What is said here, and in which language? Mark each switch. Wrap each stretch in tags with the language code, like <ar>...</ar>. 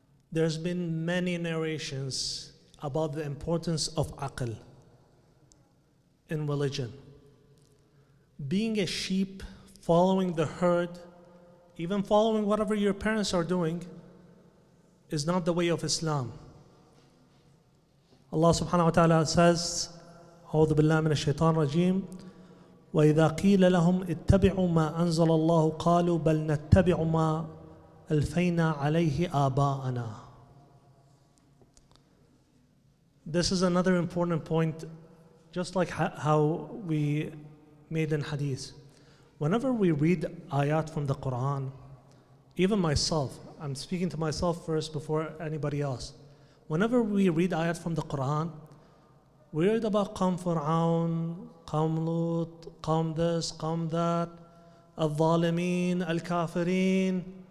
<en>There's been many narrations about the importance of aql in religion. Being a sheep, following the herd, even following whatever your parents are doing, is not the way of Islam. Allah subhanahu wa ta'ala says,</en> <ar>أعوذ بالله من الشيطان الرجيم وإذا قيل لهم اتبعوا ما أنزل الله قالوا بل نتبع ما ألفينا عليه آباءنا.</ar> <en>This is another important point, just like how we made in hadith. Whenever we read ayat from the Quran, even myself, I'm speaking to myself first before anybody else. Whenever we read ayat from the Quran, we read about Qawm Fir'aun, Qawm Lut, Qawm this, Qawm that, Al-Zalimeen, Al-Kafirin.</en>